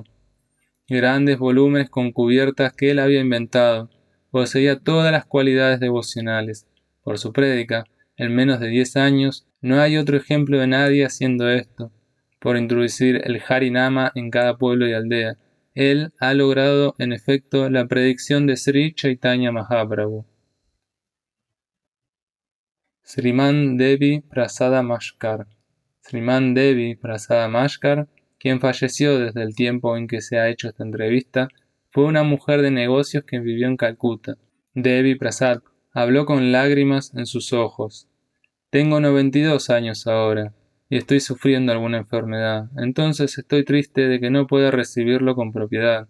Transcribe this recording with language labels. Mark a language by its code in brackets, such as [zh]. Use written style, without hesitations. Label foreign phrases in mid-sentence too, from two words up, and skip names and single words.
[es] Grandes volúmenes con cubiertas que él había inventado. Poseía todas las cualidades devocionales. Por su prédica, en menos de 10 años, no hay otro ejemplo de nadie haciendo esto. Por introducir el Harinama en cada pueblo y aldea, él ha logrado en efecto la predicción de Sri Chaitanya Mahaprabhu. Sriman Devi Prasada Mashkar. Sriman Devi Prasada Mashkar, quien falleció desde el tiempo en que se ha hecho esta entrevista, fue una mujer de negocios que vivió en Calcuta. Devi Prasad habló con lágrimas en sus ojos. Tengo 92 años ahora y estoy sufriendo alguna enfermedad, entonces estoy triste de que no pueda recibirlo con propiedad.